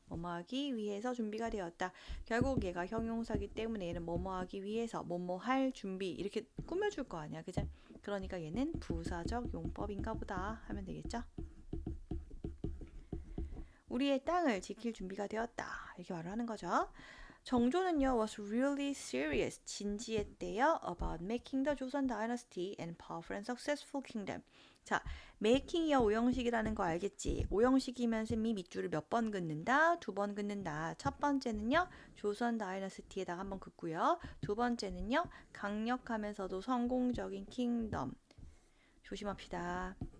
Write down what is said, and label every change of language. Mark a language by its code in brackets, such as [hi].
[ko] 뭐뭐 하기 위해서 준비가 되었다. 결국 얘가 형용사기 때문에 얘는 뭐뭐 하기 위해서 뭐뭐 할 준비 이렇게 꾸며줄 거 아니야. 그죠? 그러니까 얘는 부사적 용법인가 보다 하면 되겠죠? 우리의 땅을 지킬 준비가 되었다. 이렇게 말을 하는 거죠. 정조는요 [en] was really serious. [ko] 진지했대요. [en] about making the Joseon dynasty an powerful and successful kingdom. [ko] 자, making이야 오형식이라는 거 알겠지? 오형식이면 쌤이 밑줄을 몇 번 긋는다? 두 번 긋는다. 첫 번째는요 조선 다이너스티에다가 한번 긋고요. 두 번째는요 강력하면서도 성공적인 킹덤. 조심합시다.